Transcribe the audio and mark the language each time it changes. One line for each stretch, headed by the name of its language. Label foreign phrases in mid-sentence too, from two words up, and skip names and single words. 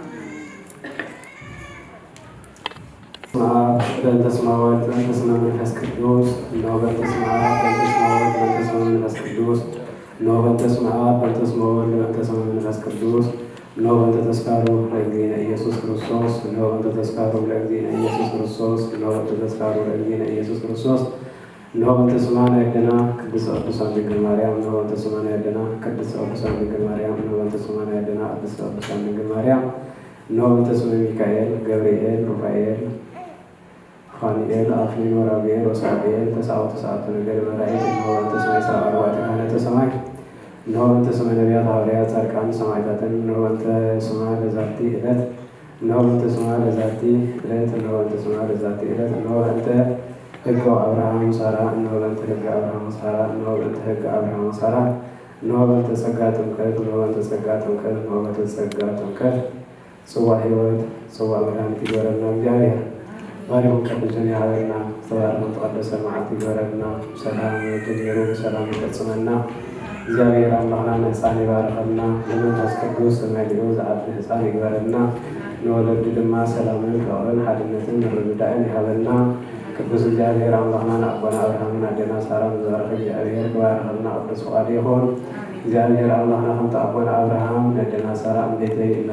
Geez: በእንተ ስመ ወልድ በእንተ ስመ መንፈስ ቅዱስ እነሆ በእንተ ስመ አብ በእንተ ስመ ወልድ በእንተ ስመ መንፈስ ቅዱስ እነሆ በእንተ ስመ አብ በእንተ ስመ ወልድ በእንተ ስመ መንፈስ ቅዱስ እነሆ በእንተ ተስካሩ ለእግዚእነ ኢየሱስ ክርስቶስ እነሆ በእንተ ተስካሩ ለእግዚእነ ኢየሱስ ክርስቶስ እነሆ በእንተ ተስካሩ ለእግዚእነ ኢየሱስ ክርስቶስ እነሆ በእንተ ስማነ ያደና ቅድስት ቅዱሳን ድንግል ማርያም እነሆ በእንተ ስማነ ያደና ቅድስት ቅዱሳን ድንግል ማርያም እነሆ በእንተ ስማነ ያደና ቅድስት ቅዱሳን ድንግል ማርያም እነሆ በእንተ ስመ ሚካኤል ገብርኤል ሩፋኤል ፋኑኤል አፍኒን ወራጉኤል ወሳጉኤል ተስዓቱ ነገደ መላእክት እነሆ በእንተ ስመ ይስራ አርባዕተ ካህናተ ሰማይ እነሆ በእንተ ስመ ነቢያት ሐዋርያት ጻድቃን ሰማዕታትን እነሆ በእንተ ስማ ለዛቲ ዕለት እነሆ በእንተ ስማ ለዛቲ ዕለት እነሆ በእንተ ስማ ለዛቲ ዕለት እነሆ በእንተ ሕገ አብርሃም ሳራ እነሆ በእንተ ሕገ አብርሃም ሳራ እነሆ በእንተ ሕገ አብርሃም ሳራ እነሆ በእንተ ጸጋ ጥምቀት እነሆ በእንተ ጸጋ ጥምቀት እነሆ በእንተ ጸጋ ጥምቀት ጽዋ ሕይወት ጽዋ መድኃኒት
Tigrinya: ይግበረልና እግዚአብሔር ባሪያውን ቅዱስን ያህልና ተባረከ ተቀደሰ መዓልት ይግበረልና ሰላም ጀሚሩ ሰላም ይፈጽመና እግዚአብሔር አምላክና ሕፃን ይባርከና ለመንፈስ ቅዱስ መሊኡ ዝዓቢ ሕፃን ይግበረና ንወለዱ ድማ ሰላምን ፍቅርን ሓድነትን ርድዳእን ይሃበና ቅዱስ እግዚአብሔር አምላክና አቦና አብርሃምን አደና ሳራን ዝባረከ እግዚአብሔር ክባረከልና ቅዱስ ፈቃዱ ይኹን እግዚአብሔር አምላክና ከምቲ አቦና አብርሃም አደና ሳራ እንዴተይ